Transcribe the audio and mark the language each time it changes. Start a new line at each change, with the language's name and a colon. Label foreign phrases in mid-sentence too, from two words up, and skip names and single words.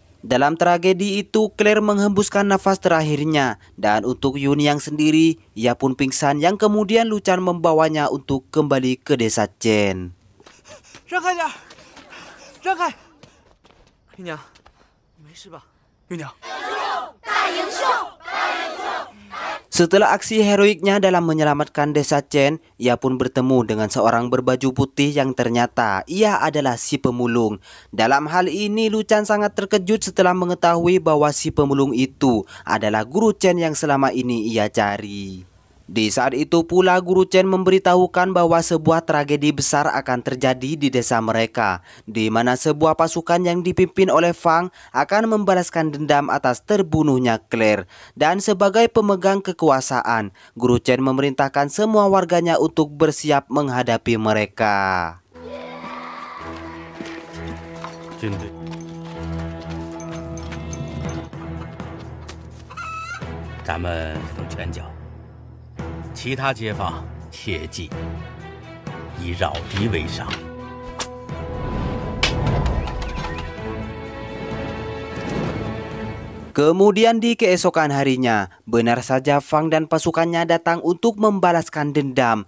Indonesian: Dalam tragedi itu, Claire menghembuskan nafas terakhirnya, dan untuk Yunyang sendiri, ia pun pingsan yang kemudian Luchan membawanya untuk kembali ke desa Chen.
Chinese: 让开点，让开！玉娘，你没事吧？玉娘，
Indonesian: Setelah aksi heroiknya dalam menyelamatkan desa Chen, ia pun bertemu dengan seorang berbaju putih yang ternyata ia adalah si pemulung. Dalam hal ini, Luchan sangat terkejut setelah mengetahui bahwa si pemulung itu adalah guru Chen yang selama ini ia cari. Di saat itu pula guru Chen memberitahukan bahwa sebuah tragedi besar akan terjadi di desa mereka, di mana sebuah pasukan yang dipimpin oleh Fang akan membalaskan dendam atas terbunuhnya Claire. Dan sebagai pemegang kekuasaan, guru Chen memerintahkan semua warganya untuk bersiap menghadapi mereka.
Chinese: 军队，咱们分拳脚。其他街坊切记以扰敌为上。
Indonesian: Kemudian di keesokan harinya, benar saja Fang dan pasukannya datang untuk membalaskan dendam.